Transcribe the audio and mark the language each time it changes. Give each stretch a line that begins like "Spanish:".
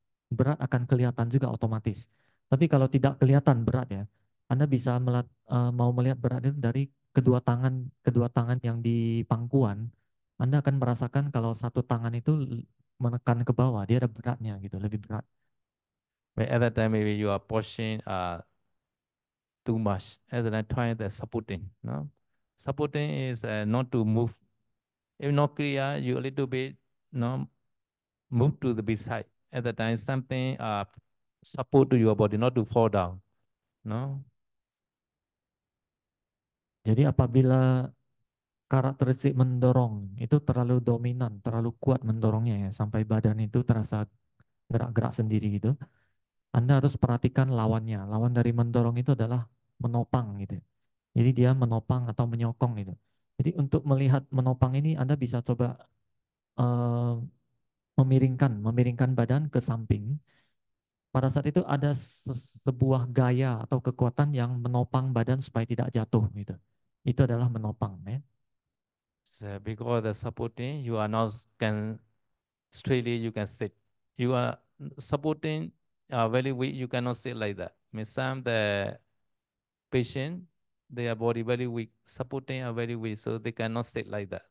Indonesian: Berat akan kelihatan juga otomatis. Tapi kalau tidak kelihatan berat ya, Anda bisa mau melihat berat itu dari kedua tangan yang di pangkuan. Anda akan merasakan kalau satu tangan itu menekan ke bawah, dia ada beratnya gitu, lebih berat.
English: But at that time maybe you are pushing too much. At the time trying the supporting. No, supporting is not to move. If not clear, you a little bit no move to the beside. At the time, something support to your body, not to fall down. No.
Indonesian: Jadi apabila karakteristik mendorong itu terlalu dominan, terlalu kuat mendorongnya ya, sampai badan itu terasa gerak-gerak sendiri gitu. Anda harus perhatikan lawannya. Lawan dari mendorong itu adalah menopang gitu. Jadi dia menopang atau menyokong gitu. Jadi untuk melihat menopang ini Anda bisa coba eh, memiringkan badan ke samping. Pada saat itu ada sebuah gaya atau kekuatan yang menopang badan supaya tidak jatuh gitu. Itu adalah menopang ya.
English: So because the supporting, you are not can straightly you can sit. You are supporting very weak. You cannot sit like that. Means some the patient, their body very weak, supporting are very weak, so they cannot sit like that.